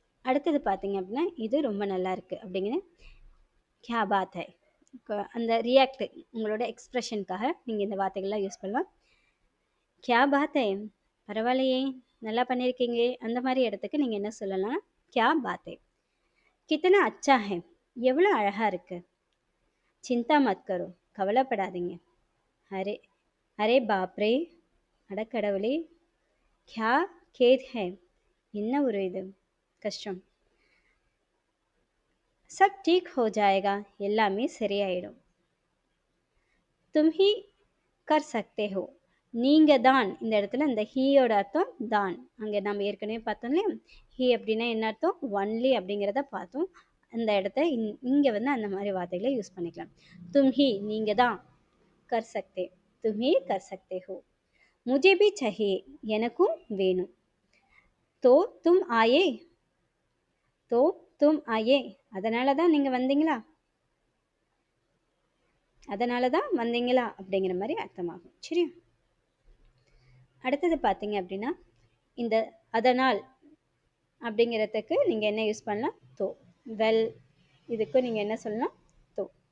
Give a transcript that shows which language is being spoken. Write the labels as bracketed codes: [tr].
[ta] அடுத்தது பார்த்தீங்க அப்படின்னா இது ரொம்ப நல்லா இருக்குது அப்படிங்கிற [hi] क्या बात है. [ta] அந்த ரியாக்ட் உங்களோட எக்ஸ்ப்ரெஷனுக்காக நீங்கள் இந்த வார்த்தைகள்லாம் யூஸ் பண்ணலாம். [hi] क्या बात है [ta] பரவாயில்லையே நல்லா பண்ணியிருக்கீங்க அந்த மாதிரி இடத்துக்கு நீங்கள் என்ன சொல்லலாம்? क्या बात है. [hi] कितना अच्छा है [ta] எவ்வளோ அழகாக இருக்குது. [hi] चिंता मत करो [ta] கவலைப்படாதீங்க. [hi] Array array பாப்ரே [ta] அடக்கடவுளே. [hi] क्या खेद है [ta] என்ன ஒரு இது கஷ்டம். [hi] सब ठीक हो जाएगा [ta] எல்லாமே சரியாயிடும். [hi] तुम ही कर सकते हो [ta] நீங்க தான். இந்த இடத்துல இந்த ஹீயோட அர்த்தம் தான். அங்கே நம்ம ஏற்கனவே பார்த்தோம் இல்லையா? ஹீ அப்படின்னா என்ன அர்த்தம்? ஒன்லி அப்படிங்கிறத பார்த்தோம். அந்த இடத்த இங்கே வந்து அந்த மாதிரி வார்த்தைகளை யூஸ் பண்ணிக்கலாம். [hi] तुम ही [ta] நீங்க தான். [hi] कर सकते तुम ही कर सकते हो. मुझे भी चाहिए [ta] எனக்கும் வேணும். [hi] तो तुम आए तो तुम आए [ta] அதனால தான் நீங்கள் வந்தீங்களா. அதனால தான் வந்தீங்களா அப்படிங்கிற மாதிரி அர்த்தமாகும். சரியா? அடுத்தது பார்த்தீங்க அப்படின்னா இந்த அதனால் அப்படிங்கிறதுக்கு நீங்கள் என்ன யூஸ் பண்ணலாம்? தோ. வெல் இதுக்கு நீங்கள் என்ன சொல்லலாம்? தோ.